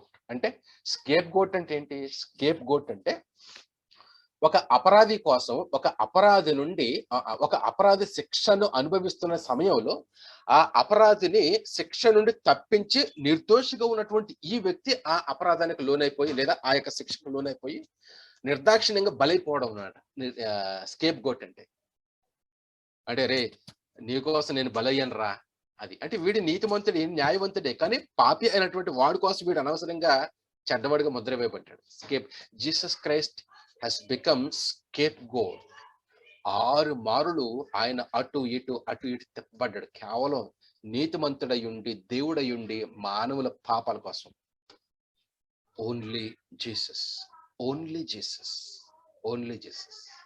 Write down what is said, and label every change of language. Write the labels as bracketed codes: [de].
[te] అంటే scape goat అంటే ఏంటి? స్కేప్ గోట్ అంటే ఒక అపరాధి కోసం, ఒక అపరాధి నుండి, ఒక అపరాధి శిక్షను అనుభవిస్తున్న సమయంలో ఆ అపరాధిని శిక్ష నుండి తప్పించి నిర్దోషిగా ఉన్నటువంటి ఈ వ్యక్తి ఆ అపరాధానికి లోనైపోయి లేదా ఆ యొక్క శిక్షకు లోనైపోయి నిర్దాక్షిణ్యంగా బలైపోవడం అన్నమాట స్కేప్ గోట్ అంటే రే నీకోసం నేను బలయ్యాను రా అది. అంటే వీడి నీతిమంతుడే, న్యాయవంతుడే, కానీ పాపి అయినటువంటి వాడి కోసం వీడు అనవసరంగా చెడ్డవాడిగా Mudra వేయబడ్డాడు. [en] Jesus Christ has become scapegoat. [te] 6 మారులు ఆయన అటు ఇటు తిప్పబడ్డాడు, కేవలం నీతిమంతుడయుండి దేవుడయుండి మానవుల పాపాల కోసం. [en] Only Jesus, only Jesus, only Jesus.